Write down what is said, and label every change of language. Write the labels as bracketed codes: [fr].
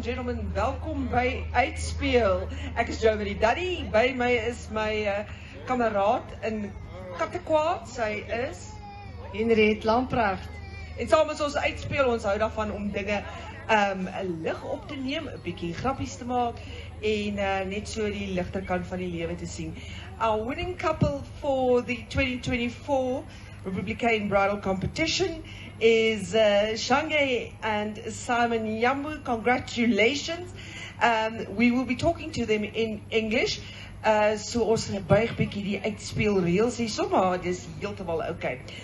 [af] Simon, welkom by Uitspeel. Ek is Joey Daddy, by my is my kameraad in Kattekwaad, sy is Henriette Lamprecht. en saam met ons uitspeel, ons hou daarvan om dinge 'n lig op te neem, 'n bietjie grappies te maak en net so die ligter kant van die lewe te sien. [en] Our winning couple for the 2024 Republican Bridal Competition is Shange and Simon Yambu. Congratulations. We will be talking to them in English. [af] So ons buig bietjie die uitspeel reels hierso, maar dis heeltemal okay.